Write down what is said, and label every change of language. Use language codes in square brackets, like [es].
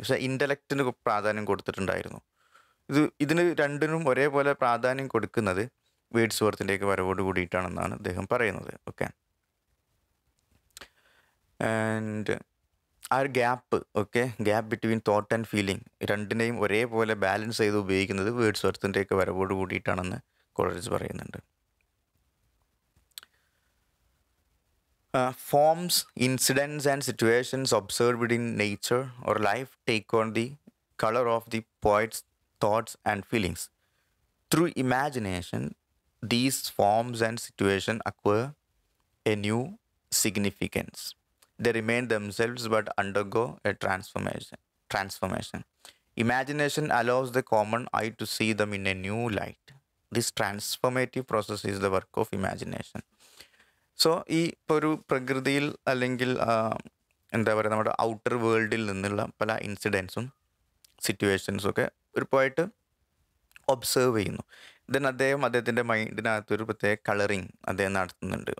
[ml] പക്ഷേ ഇൻ്റലക്റ്റിന് പ്രാധാന്യം കൊടുത്തിട്ടുണ്ടായിരുന്നു. ഇതിന് രണ്ടിനും ഒരേപോലെ പ്രാധാന്യം കൊടുക്കുന്നത് വേർഡ്സ്വർത്തിൻ്റെയൊക്കെ വരവോട് കൂടിയിട്ടാണെന്നാണ് അദ്ദേഹം പറയുന്നത്. ഓക്കെ, ആൻഡ് ആ ഒരു [en] gap between thought and feeling [ml] രണ്ടിനെയും ഒരേപോലെ ബാലൻസ് ചെയ്ത് ഉപയോഗിക്കുന്നത് വേർഡ്സ്വർത്തിൻ്റെയൊക്കെ വരവോട് കൂടിയിട്ടാണെന്ന് കോളറിഡ്ജ് പറയുന്നുണ്ട്. [en] Forms, incidents and situations observed in nature or life take on the color of the poet's thoughts and feelings. Through imagination, these forms and situations acquire a new significance. They remain themselves but undergo a transformation. Imagination allows the common eye to see them in a new light. This transformative process is the work of imagination. [ml] So ഈ ഇപ്പോൾ ഒരു പ്രകൃതിയിൽ അല്ലെങ്കിൽ എന്താ പറയുക നമ്മുടെ outer വേൾഡിൽ നിന്നുള്ള പല ഇൻസിഡൻസും സിറ്റുവേഷൻസും ഒക്കെ ഒരു പോയിട്ട് ഒബ്സേർവ് ചെയ്യുന്നു. ദെൻ അദ്ദേഹത്തിൻ്റെ മൈൻഡിനകത്തൊരു പ്രത്യേക കളറിങ് അദ്ദേഹം നടത്തുന്നുണ്ട്.